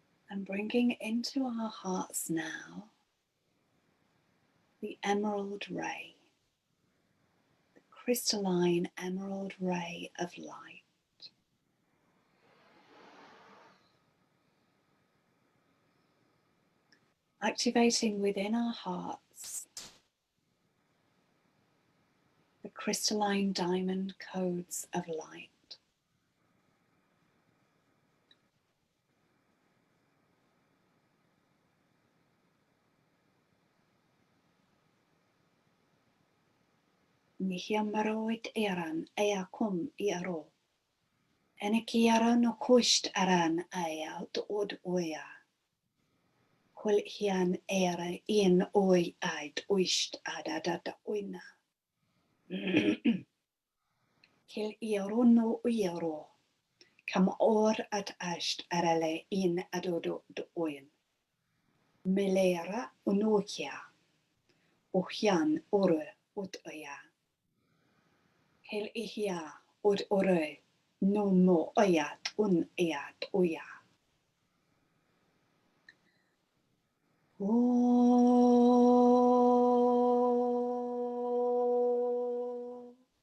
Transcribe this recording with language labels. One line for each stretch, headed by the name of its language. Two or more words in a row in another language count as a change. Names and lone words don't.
English: And bringing into our hearts now the emerald ray, the crystalline emerald ray of light. Activating within our hearts the crystalline diamond codes of light. Nihiamaroid eran ea kum iaro. Enekiara no kusht aran aya od oya. Kul hian era in oi ait uist adadada oina. Kil iaro no iaro. Kam or at asht arale in adodo do oin. Melera unokia. Ohian ore ut oya. Kil ihia od ore. No mo oyat un eat oya. Oh,